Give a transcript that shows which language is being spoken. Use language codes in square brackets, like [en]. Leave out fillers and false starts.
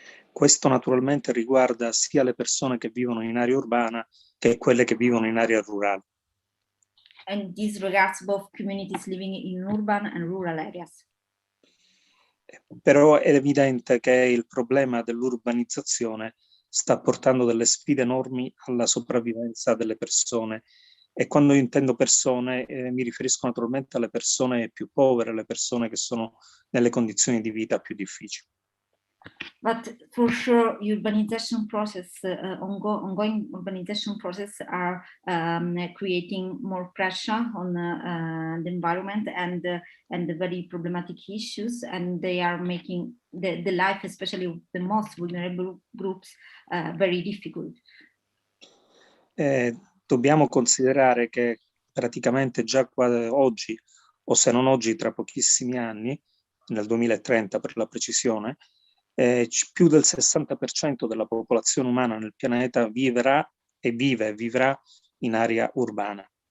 [it] Questo naturalmente riguarda sia le persone che vivono in area urbana che quelle che vivono in area rurale. [en] And this regards both communities living in urban and rural areas. [it] Però è evidente che il problema dell'urbanizzazione sta portando delle sfide enormi alla sopravvivenza delle persone, e quando intendo persone mi riferisco naturalmente alle persone più povere, alle persone che sono nelle condizioni di vita più difficili. [en] But for sure, urbanization process, ongoing urbanization process are creating more pressure on the environment and the very problematic issues, and they are making the life, especially of the most vulnerable groups, very difficult. [it] Dobbiamo considerare che praticamente già oggi, o se non oggi, tra pochissimi anni, nel 2030 per la precisione, più del 60% della popolazione umana nel pianeta vivrà in area urbana.